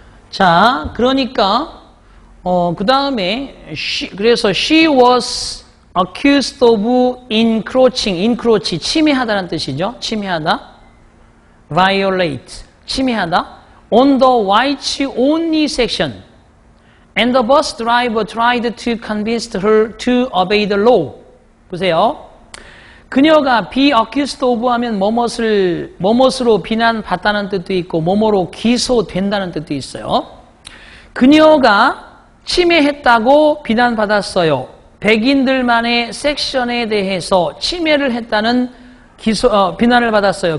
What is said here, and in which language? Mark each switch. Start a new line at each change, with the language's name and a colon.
Korean: 자, 그러니까 그 다음에 그래서
English: she was accused of encroach,
Korean: 침해하다는 뜻이죠. 침해하다. violate, 침해하다.
English: on the whites only section. And the bus driver tried to convince her to obey the law.
Korean: 보세요. 그녀가 be accused of 하면 뭐뭇으로 비난받다는 뜻도 있고 뭐뭐로 기소된다는 뜻도 있어요. 그녀가 침해했다고 비난받았어요. 백인들만의 섹션에 대해서 침해를 했다는 비난을 받았어요.